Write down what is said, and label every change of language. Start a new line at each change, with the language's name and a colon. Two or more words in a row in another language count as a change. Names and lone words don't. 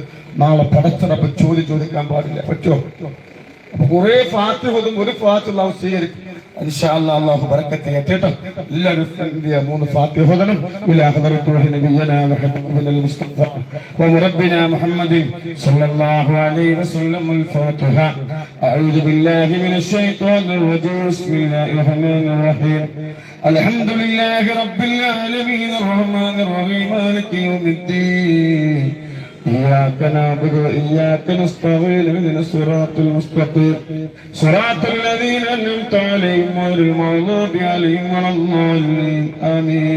Malayalam: നാളെ പടച്ചറപ്പ് ചോദിക്കാൻ പാടില്ല, പറ്റുമോ? അപ്പൊ കുറെ ഫാത്തിഹ ഓതും, ഒരു ഫാത്തിഹ അല്ലാഹു സ്വീകരിക്കും.
Arabic: إن شاء الله
Malayalam: അല്ലാഹു ബറക്കത്ത് ചെയ്യട്ടെ. എല്ലാവരും 3 ഫാത്തിഹ ഓതണം.
Arabic: إلى حضرة نبينا محمد المصطفى وربنا محمد صلى الله عليه وسلم. الفاتحة. أعوذ بالله من الشيطان الرجيم. بسم الله الرحمن الرحيم. الحمد لله رب العالمين الرحمن الرحيم مالك يوم الدين. إياك نعبد وإياك نستعين اهدنا الصراط المستقيم صراط الذين أنعمت عليهم غير المغضوب عليهم ولا الضالين آمين.